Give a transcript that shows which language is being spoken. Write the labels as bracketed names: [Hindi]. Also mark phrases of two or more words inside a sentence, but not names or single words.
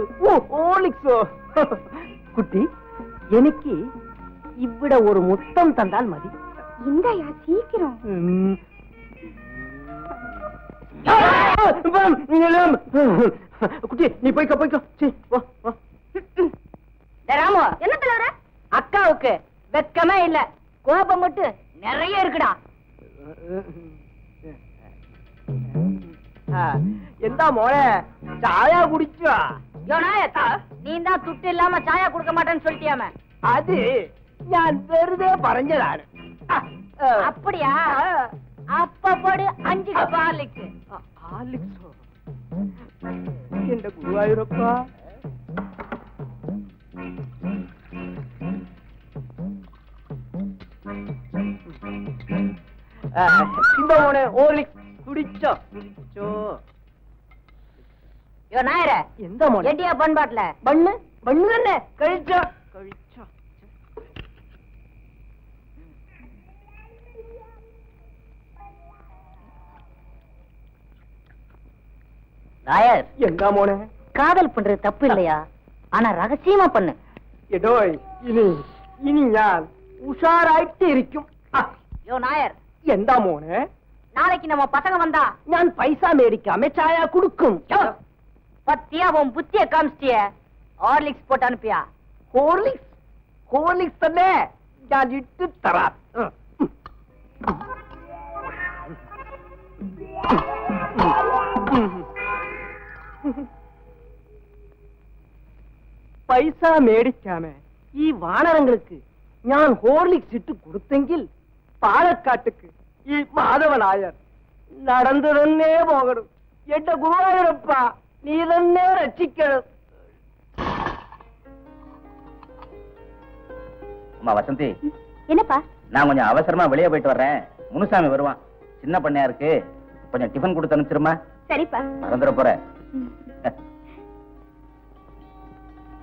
[Malayalam] ഓ, ഹോർലിക്സോ? കുട്ടി, എനിക്ക് ഇവിടെ ഒരു മുത്തം തന്നാൽ മതി. [Tamil] இந்தாயா சீக்கிரம். குட்டி, நீ போய்க்க போய்க்க. ராமு, என்ன தலைவர? அக்காவுக்கு வெக்கமே இல்ல, கோபம் மட்டும் நிறைய இருக்குடா. [Malayalam] എന്താ മോളെ, ചായ കുടിച്ചോ? [Tamil] நீ தான் துட்டு இல்லாம சாயா குடுக்க மாட்டேன்னு சொல்லிட்டியாம? [Malayalam] അത് ഞാൻ വെറുതെ പറഞ്ഞതാണ്. [Tamil] அப்படியா? அப்ப போடு 5 கப் ஹார்லிக்ஸ். ஹார்லிக்ஸோ? [Malayalam] എന്റെ ഗുരുവായൂരപ്പാ. இந்த മോനെ ഹോർലിക്സ് കുടിച്ചോ? കുടിച്ചോ? [Tamil] யோ நாயர, [Malayalam] എന്താ മോനെ? [Tamil] எட்டியா பண்பாட்ல [Malayalam] ബണ്ണ് ബണ്ണ് തന്നെ കഴിച്ചോ? കഴിച്ചോ? [Tamil] நாயர், [Malayalam] എന്താ മോനെ? [Tamil] காதல் பண்றது தப்பு இல்லையா? ஆனா ரகசியமா பண்ணு. [Malayalam] എടോയ്, ഇനി ഞാൻ ഉഷാറായിട്ട് ഇരിക്കും. [Tamil] யோ நாயர், [Malayalam] എന്താ മോനെ? [Tamil] நாளைக்கு நம்ம பசங்க வந்தா [Malayalam] ഞാൻ പൈസ മേടിക്കാമേ ചായ കൊടുക്കും. [Tamil] பத்தியா உன் புத்திய காமிச்சிய ஹார்லிக்ஸ் போட்டு அனுப்பியா? [Malayalam] ഹോർലിക്സ്? ഹോർലിക്സ് തന്നെ ഞാൻ ഇട്ട് തരാം. പൈസ മേടിക്കാമേ ഈ വാണരങ്ങൾക്ക് ഞാൻ ഹോർലിക്സ് ഇട്ട് കൊടുത്തെങ്കിൽ പാലക്കാട്ടുക്ക് ഈ മാധവനായർ നടന്നു തന്നെ പോകണം. എന്റെ ഗുരുവായൂരപ്പ, നീ തന്നെ രക്ഷിക്കണം. [Tamil] அம்மா வசந்தி, என்னப்பா? நான் கொஞ்சம் அவசரமா வெளியே போயிட்டு வர்றேன். முனுசாமி வருவான், சின்ன பண்ணையா இருக்கு, கொஞ்சம் டிஃபன் கொடுத்து அனுப்பிச்சிருமா? சரிப்பா. மறந்துட போற.